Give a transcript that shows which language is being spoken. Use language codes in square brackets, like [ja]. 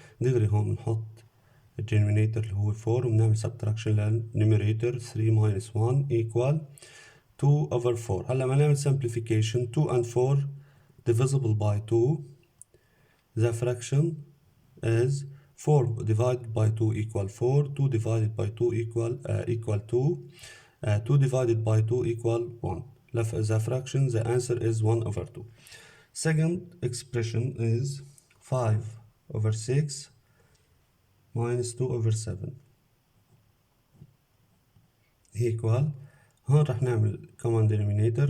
[ar] دغري هون بنحط الدينومينيتور اللي هو 4 وبنعمل subtraction للنيوميريتور [en] 3 minus 1 equal 2/4. [ar] هلا ما نعمل [en] simplification 2 and 4 divisible by 2. The fraction is 4 divided by 2 equal 4. 2 divided by 2 equal 2. 2 divided by 2 equal 1. The fraction, the answer is 1/2. Second expression is 5/6 minus 2/7 equal. [ar] هون رح نعمل common denominator.